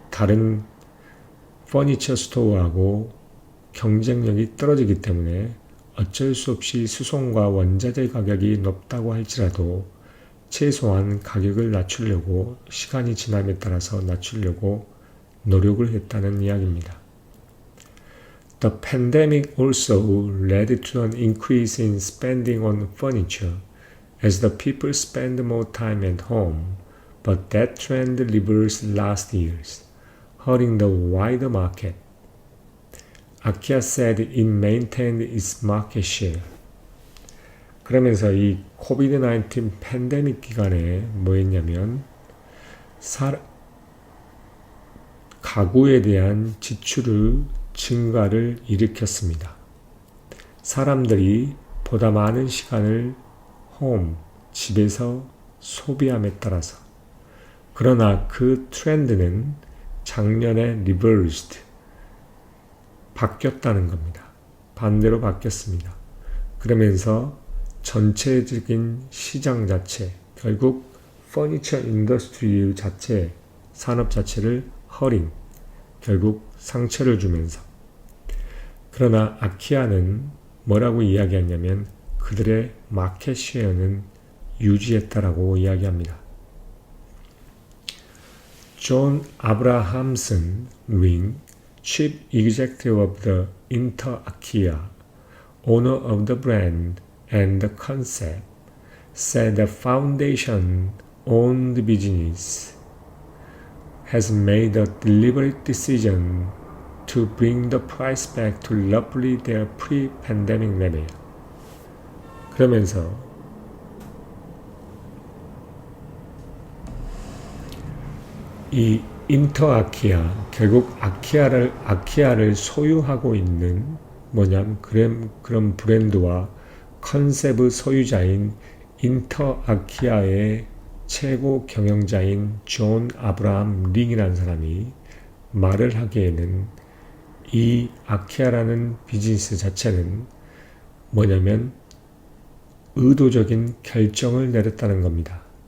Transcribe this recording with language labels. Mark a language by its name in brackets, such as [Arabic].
[Korean] 다른 퍼니처 스토어하고 경쟁력이 떨어지기 때문에 어쩔 수 없이 수송과 원자재 가격이 높다고 할지라도 최소한 가격을 낮추려고 시간이 지남에 따라서 낮추려고 노력을 했다는 이야기입니다. [English] The pandemic also led to an increase in spending on furniture as the people spend more time at home, but that trend reversed last year, hurting the wider market. IKEA said it maintained its market share. [Korean] 그러면서 이 코비드-19 팬데믹 기간에 뭐 했냐면 가구에 대한 지출을 증가를 일으켰습니다. 사람들이 보다 많은 시간을 집에서 소비함에 따라서. 그러나 그 트렌드는 작년에 reversed, 바뀌었다는 겁니다. 반대로 바뀌었습니다. 그러면서 전체적인 시장 자체, 결국 퍼니처 인더스트리 자체, 산업 자체를 결국 상처를 주면서. 그러나 아키아는 뭐라고 이야기하냐면 그들의 마켓 쉐어는 유지했다라고 이야기합니다. [English] 존 아브라함슨 링, Chief Executive of the Inter IKEA, owner of the brand and the concept, said the foundation-owned business has made a deliberate decision to bring the price back to roughly their pre-pandemic level. [Korean] 그러면서 이 인터 아키아, 결국 아키아를 소유하고 있는 그런 브랜드와 컨셉의 소유자인 인터 아키아의 최고 경영자인 존 아브라함 링이라는 사람이 말을 하기에는 이 아키아라는 비즈니스 자체는 의도적인 결정을 내렸다는 겁니다.